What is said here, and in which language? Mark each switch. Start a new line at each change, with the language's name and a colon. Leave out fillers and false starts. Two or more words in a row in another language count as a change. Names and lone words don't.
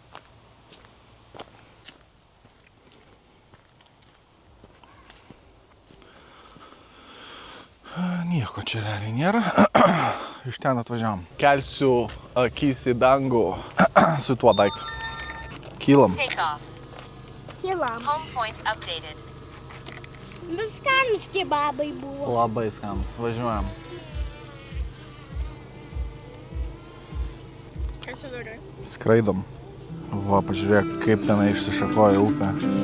Lithuanian: Nieko čia realiai nėra. Iš ten atvažiavam. Kelsiu akis į dangų su tuo daiktu. Kylam. Kilam.
English: Home point updated.
Lithuanian: Viskanus kebabai buvo. Labai skanus. Važiuojam. Ką čia darai? Skraidom. Va, pažiūrėk, kaip tenai išsišakoja upė.